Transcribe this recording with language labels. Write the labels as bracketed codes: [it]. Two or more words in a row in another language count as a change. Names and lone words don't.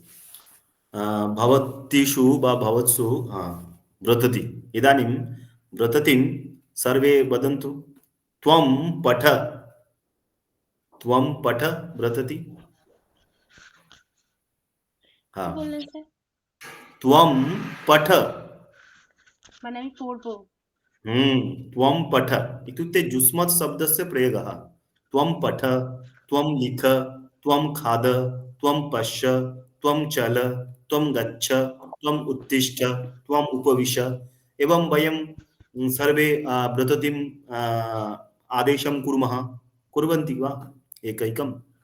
[sa] भवतीषु वा भवत्सु व्रतति। इदानीं व्रततिं सर्वे वदन्तु। त्वं पठ, त्वं पठ व्रतति। हाँ [bn] বললেন স্যার? [sa] त्वं पठ [bn] মানে আমি পড়বো। [sa] त्वं पठ इत्युक्ते जुष्मत् शब्दस्य प्रयोगः त्वं पठ त्वं लिख त्वं खाद त्वं पश्य त्वं चल त्वं गच्छ त्वं उत्तिष्ठ त्वं उपविश एवं वयं सर्वे ब्रततिं आदेशं कुर्मः कुर्वन्ति वा एकैकम्